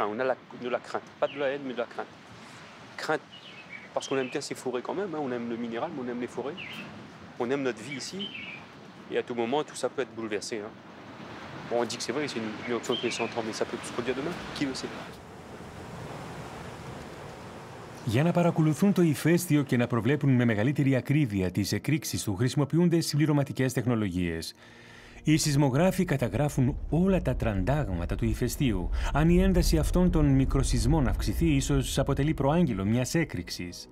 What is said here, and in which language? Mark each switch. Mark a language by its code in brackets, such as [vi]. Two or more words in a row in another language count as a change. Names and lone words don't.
[fr] On a de la crainte. Pas de la haine, mais de la crainte. Crainte parce qu'on aime bien ces forêts quand même. Hein. On aime le minéral, mais on aime les forêts. On aime notre vie ici. Et à tout moment, tout ça peut être bouleversé. Hein. Bon, on dit que c'est vrai, c'est une option de 100 ans, mais ça peut se produire demain. Qui le sait? [el] Για να παρακολουθούν το ηφαίστειο και να προβλέπουν με μεγαλύτερη ακρίβεια τις εκρήξεις του χρησιμοποιούνται συμπληρωματικές τεχνολογίες. Οι σεισμογράφοι καταγράφουν όλα τα τραντάγματα του ηφαιστείου. Αν η ένταση αυτών των μικροσεισμών αυξηθεί, ίσως αποτελεί προάγγελο μιας έκρηξης.